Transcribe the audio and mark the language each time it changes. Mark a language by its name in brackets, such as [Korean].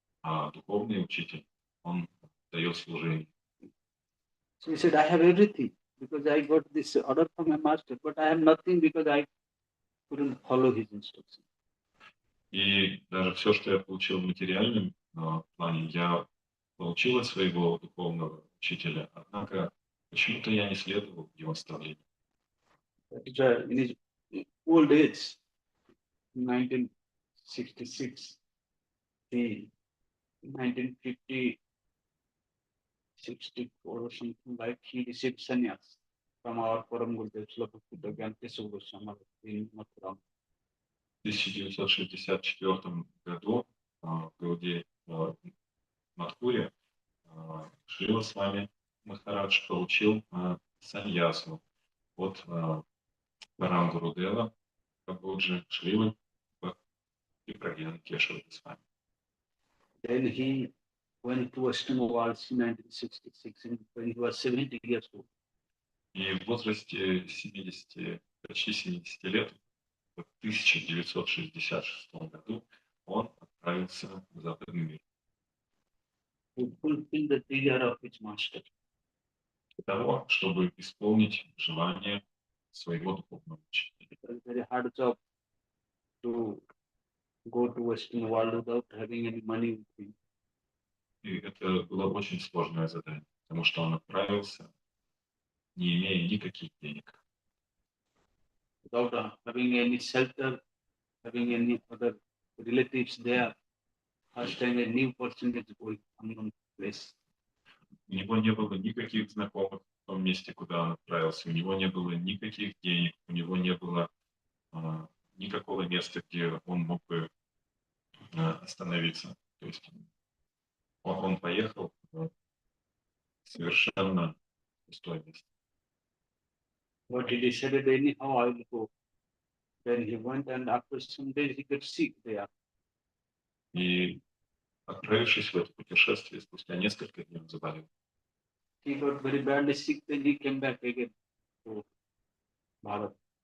[Russian] А духовный учитель, он дает служение. [English] So he said, I have everything because I got this order from my master, but I have nothing because I couldn't follow his instructions. [Russian] И даже все, что я получил в материальном плане, я получил от своего духовного учителя, однако почему-то я не следовал его наставлениям. [English] In his old age, 1966, 1950, 64 or something like, he received sannyas from our Param Gurudev Slopakutta Gyantesa Goswami in Mathura. [Russian] В 1964 году в Гауде Мадхуре Шрила Свами Махарадж получил саньясу от Парам Гурудева, Кабоджи, Шрилы и Прагьяна Кешавы Свами. [English] Then he went to Western world in 1966 when he was 70 years old. [Russian] И в возрасте 70, почти 70 лет, в 1966 году, он отправился в западный мир. [English] to fulfill the desire of his master. [Russian] для того, чтобы исполнить желание своего духовного учителя. [English] It was very hard job to go to Western world without having any money with him. [Russian] И это было очень сложное задание, потому что он отправился, не имея никаких денег, [English] Without having any shelter, having any other relatives there. First time a new person is going unknown place. [Russian] у него не было никаких знакомых в том месте, куда он отправился, у него не было никаких денег, у него не было никакого места, где он мог бы остановиться. То есть он поехал в совершенно пустое место. [English] But he decided anyhow I will go. Then he went and after some days he got sick there. [Russian] И отправившись в это путешествие, спустя несколько дней он заболел. [English] He got very badly sick, then he came back again to Bharat.